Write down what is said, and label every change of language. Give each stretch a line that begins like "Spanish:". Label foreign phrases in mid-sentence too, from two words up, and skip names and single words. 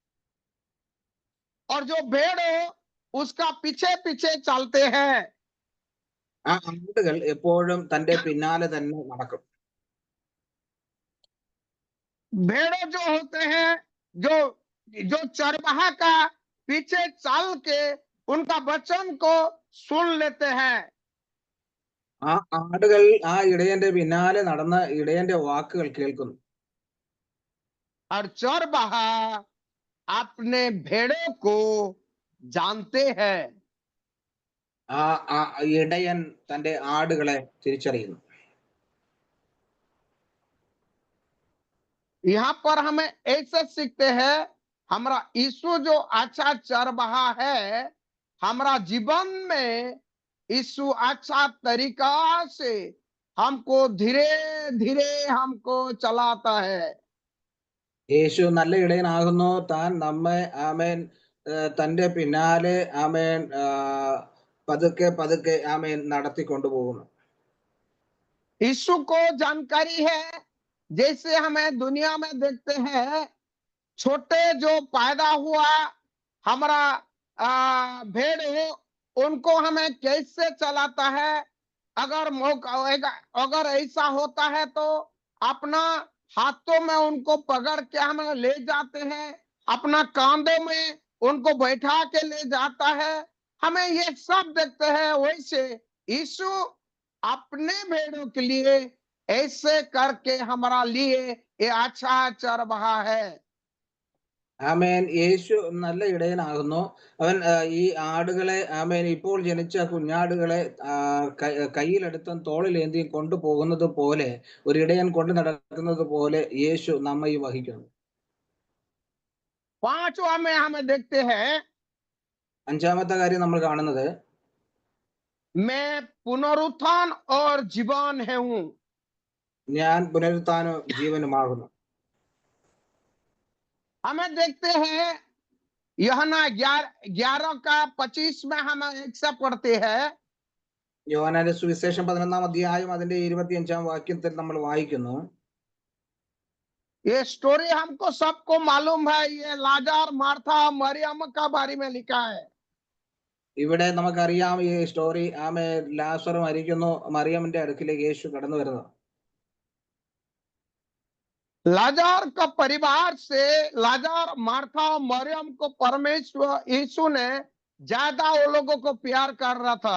Hindi: और जो भेड़ों उसका पीछे पीछे चलते हैं,
Malayalam: ആ ആടുകൾ എപ്പോഴും തന്റെ പിന്നാലെ തന്നെ നടക്കും.
Hindi: भेड़ों जो होते हैं, जो जो चरवाहा का पीछे चल के उनका वचन को सुन लेते हैं।
Malayalam: ആ ആടുകൾ ആ ഇടയന്റെ പിന്നാലെ നടന്ന് ഇടയന്റെ വാക്കുകൾ കേൾക്കുന്നു.
Hindi: और चरवाहा अपने भेड़ों को जानते हैं।
Malayalam: ആ ഇടയൻ തന്റെ ആടുകളെ തിരിച്ചറിയുന്നു.
Hindi: यहाँ पर हमें ऐसे सीखते हैं, हमारा यीशु जो अच्छा चरवाहा है, हमारा जीवन में यीशु अच्छा तरीका से हमको धीरे धीरे हमको चलाता है।
Malayalam: യേശു നല്ല ഇടയനാകുന്നു. താൻ നമ്മെ ആമേൻ തന്റെ പിന്നാലെ ആമേൻ പതുക്കെ പതുക്കെ ആമേൻ നടത്തിക്കൊണ്ടുപോകുന്നു.
Hindi: यीशु को जानकारी है, जैसे हमें दुनिया में देखते हैं, छोटे जो पैदा हुआ हमारा भेड़ हो, उनको हमें कैसे चलाता है। अगर मौका अगर ऐसा होता है तो अपना हाथों में उनको पकड़ के हमें ले जाते हैं, अपना कांधों में उनको बैठा के ले जाता है। हमें ये सब देखते हैं। वैसे यीशु अपने भेड़ों के लिए ऐसे करके हमारा लिए ये अच्छा चरवाहा है।
Malayalam: ആമേൻ. യേശു നല്ല ഇടയനാകുന്നു. അവൻ ഈ ആടുകളെ ആമേൻ ഇപ്പോൾ ജനിച്ച കുഞ്ഞാടുകളെ കയ്യിലെടുത്തും തോളിലേന്തിയും കൊണ്ടുപോകുന്നത് പോലെ, ഒരു ഇടയൻ കൊണ്ടു നടക്കുന്നത് പോലെ യേശു നമ്മയും വഹിക്കുന്നു.
Hindi: पांचवा में हमें देखते हैं,
Malayalam: അഞ്ചാമത്തെ കാര്യം നമ്മൾ കാണുന്നത്,
Hindi: मैं पुनरुत्थान और जीवन है हूं।
Malayalam: ഞാൻ പുനരുത്ഥാനവും ജീവനുമാകുന്നു.
Hindi: हमें देखते हैं यूहन्ना 11:25 में हम एक से पढ़ते हैं,
Malayalam: യോഹന്നാന്റെ സുവിശേഷം 11-ാം അധ്യായം അതിന്റെ 25-ാം വാക്യത്തിൽ നമ്മൾ വായിക്കുന്നു,
Hindi: ये स्टोरी हमको सबको मालूम है। ये लाजार, मार्था, मरियम का बारे में लिखा है।
Malayalam: ഇവിടെ നമുക്കറിയാം ഈ സ്റ്റോറി. ആമേ ലാസർ മരിക്കുന്നു, മറിയമിന്റെ അടുക്കിലേക്ക് യേശു കടന്നു വരുന്നത്.
Hindi: लाजार का परिवार से लाजार, मार्था और मरियम को परमेश्वर यीशु ने ज्यादा वो लोगों को प्यार कर रहा था।